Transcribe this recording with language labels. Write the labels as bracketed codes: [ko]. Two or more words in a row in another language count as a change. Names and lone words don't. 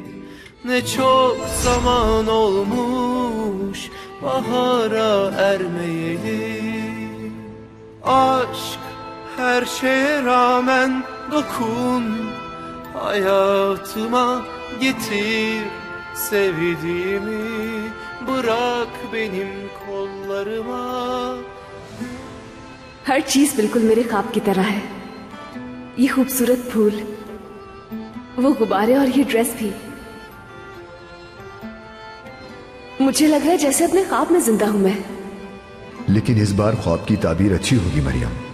[tr] Ne çok zaman olmuş bahara ermeyeli. Aşk her şeye rağmen dokun, hayatıma getir sevdiğimi, bırak benim kollarıma. [hi] हर चीज बिल्कुल मेरे ख्वाब की तरह है। ये खूबसूरत फूल, वो गुब्बारे और ये ड्रेस भी। मुझे लग रहा है जैसे अपने ख्वाब में जिंदा हूं मैं। लेकिन इस बार ख्वाब की ताबीर अच्छी होगी मरियम।